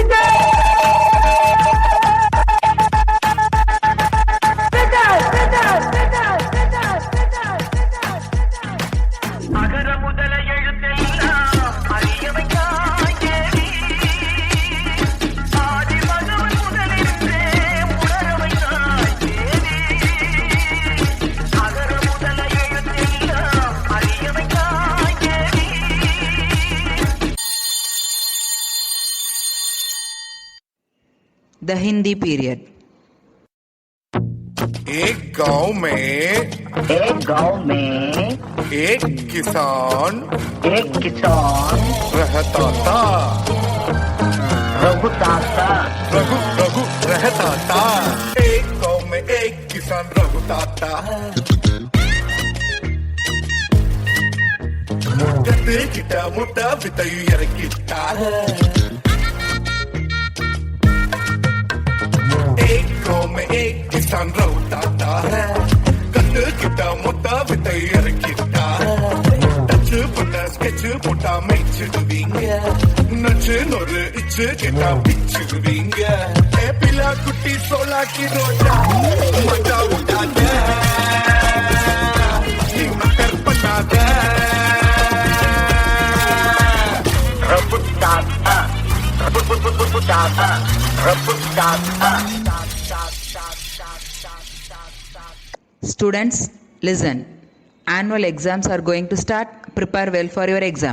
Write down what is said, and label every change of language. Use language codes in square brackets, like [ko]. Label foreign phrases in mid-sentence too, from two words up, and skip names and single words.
[ta] அகர முதல எழுத்தெல்லாம் அறியவையாய் தேவி, ஆதி மகவன் முதலிருந்தே உணரவையாய் தேவி, அகர முதல எழுத்தெல்லாம் அறியவையாய் தேவி. [en] The Hindi period. [hi] एक गांव में एक किसान रहता था। रघु रहता था। एक गांव में एक किसान रहता था। [ta] கத்து கிட்ட முட்டை வித்தையும் இறக்கிட்டார். [hi] एक गांव में एक किसान रहता था. [ta] கத்து கிட்ட முட்டை வித்தை இறக்கிட்டார். டச்சு போட்ட ஸ்கெட்சு போட்டா மெய்ச்சிடுவீங்க. நச்சு நொறு இச்சு கேட்டா பிச்சிடுவீங்க. பிலா குட்டி சோலாக்கி ரோட்டா மட்டா விட்டாத, நீ மக்கர் பண்ணாத. [en] Students, listen. Annual exams are going to start. Prepare well for your exam.